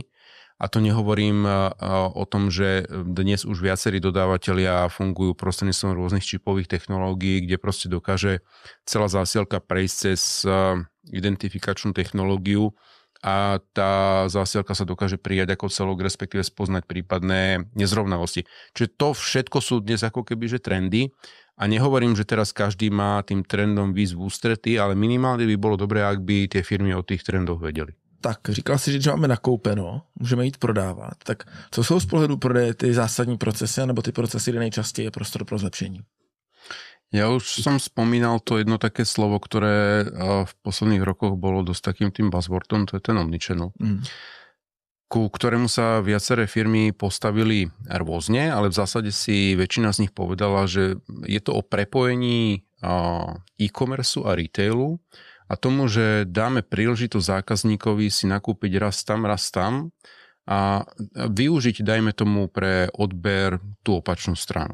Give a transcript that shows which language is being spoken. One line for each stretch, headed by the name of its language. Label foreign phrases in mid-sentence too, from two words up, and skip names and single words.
Slovak: A to nehovorím o tom, že dnes už viacerí dodávateľia fungujú prostredníctvom rôznych čipových technológií, kde proste dokáže celá zásielka prejsť cez identifikačnú technológiu a tá zásielka sa dokáže prijať ako celok, respektíve spoznať prípadné nezrovnalosti. Čiže to všetko sú dnes ako keby že trendy a nehovorím, že teraz každý má tým trendom výjsť v ústrety, ale minimálne by bolo dobré, ak by tie firmy o tých trendoch vedeli.
Czech: Tak, říkal si, že máme nakoupeno, můžeme jít prodávat. Tak co jsou z pohledu prodeje ty zásadní procesy, nebo ty procesy, kde nejčastěji je prostor pro zlepšení?
Slovak: Ja už som spomínal to jedno také slovo, ktoré v posledných rokoch bolo dosť takým tým buzzwordom, to je ten omnichannel. ku ktorému sa viaceré firmy postavili rôzne, ale v zásade si väčšina z nich povedala, že je to o prepojení e-commerce a retailu a tomu, že dáme príležitosť zákazníkovi si nakúpiť raz tam a využiť, dajme tomu, pre odber tú opačnú stranu.